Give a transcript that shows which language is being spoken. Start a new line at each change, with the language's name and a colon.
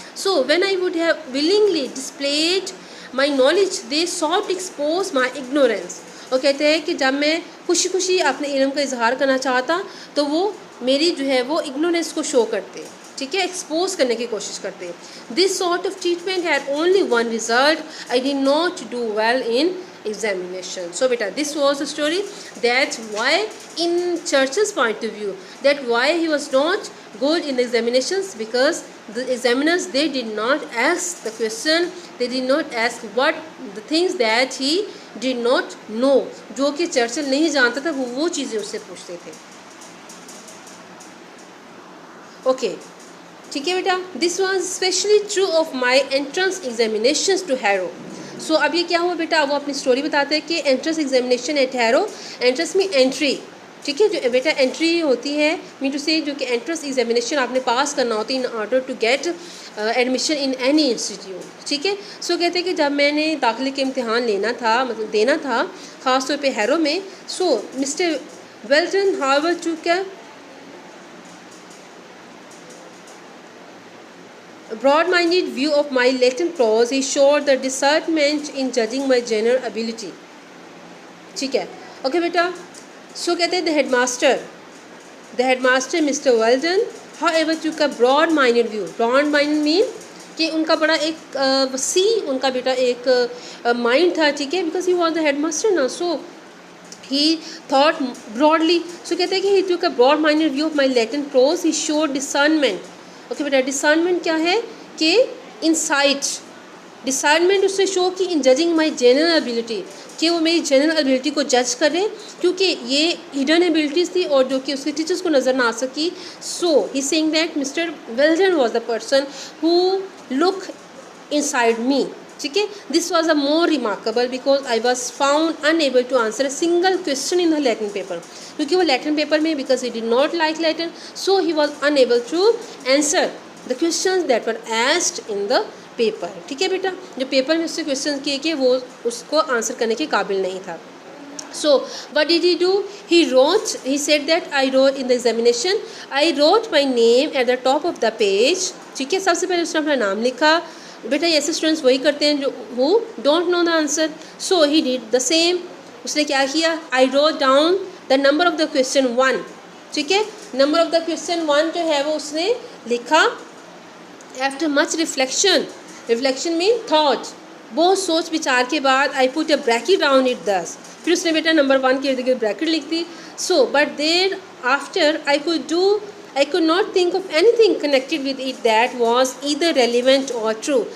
English: So when I would have willingly displayed my knowledge they sought expose my ignorance.
Hindi: और कहते हैं कि जब मैं खुशी खुशी अपने इल्म का इजहार करना चाहता तो वो मेरी जो है वो इग्नोरेंस को शो करते, ठीक है, एक्सपोज करने की कोशिश करते.
English: This sort of treatment had only one result, I did not do well in examination. So beta, this was the story that why in Churchill's point of view, that why he was not good in the examinations, because the examiners they did not ask the question, they did not ask what the things that he did not know,
Hindi: जो कि Churchill नहीं जानता था वो चीज़ें उससे पूछते थे.
English: Okay ठीक है बेटा, this was specially true of my entrance examinations to Harrow.
Hindi: सो अब ये क्या हुआ बेटा, वो अपनी स्टोरी बताते हैं कि entrance examination eight harrow, entrance में एंट्री, ठीक है, जो बेटा एंट्री होती है मीन टू से जो कि एंट्रेंस एग्जामिनेशन आपने पास करना होती है
English: in order to get admission in any institute,
Hindi: ठीक है. सो कहते हैं कि जब मैंने दाखिले के इम्तिहान लेना था, मतलब देना था ख़ास तौर पे हैरो में, सो मिस्टर वेल्टन हार्वर टूक
English: broad-minded view of my latent prose, he showed the discernment in judging my general ability.
Hindi: ठीक है, ओके बेटा. सो कहते हैं
English: the headmaster Mr. Weldon however took a broad-minded view.
Hindi: broad-minded mean कि उनका बड़ा एक वसी उनका बेटा एक माइंड था, ठीक है,
English: because he was the headmaster
Hindi: ना,
English: so he thought broadly.
Hindi: सो कहते हैं कि
English: he took a broad-minded view of my latent prose, he showed discernment.
Hindi: Okay बेटा, डिसर्नमेंट क्या है कि इंसाइट, डिसाइडमेंट उसने शो की
English: in judging my general ability,
Hindi: कि वो मेरी जनरल एबिलिटी को जज करें, क्योंकि ये हिडन एबिलिटीज़ थी और जो कि उसके टीचर्स को नज़र ना आ सकी.
English: So he saying that mister Welldon was the person who look inside me. ठीक है, this was a more remarkable because I was found unable to answer a single question in the Latin paper.
Hindi: क्योंकि वो Latin paper में,
English: Because he did not like Latin, so he was unable to answer the questions that were asked in the paper.
Hindi: ठीक है बेटा, जो paper में उससे question किए कि वो उसको आंसर करने के काबिल नहीं था.
English: So what did he do? He said that I wrote in the examination, I wrote my name at the top of the page.
Hindi: ठीक है, सबसे पहले उसने अपना नाम लिखा. बेटा ऐसे स्टूडेंट्स वही करते हैं जो
English: who don't know the answer. So he did the same.
Hindi: उसने क्या किया?
English: I wrote down the number of the question 1.
Hindi: ठीक है,
English: number of the question 1
Hindi: जो है वो उसने लिखा.
English: After much reflection mean thought,
Hindi: बहुत सोच विचार के बाद
English: I put a bracket round it 10.
Hindi: फिर उसने बेटा नंबर 1 के इर्द गिर्द ब्रैकेट लिख दी.
English: So but thereafter I could not think of anything connected with it that was either relevant or true.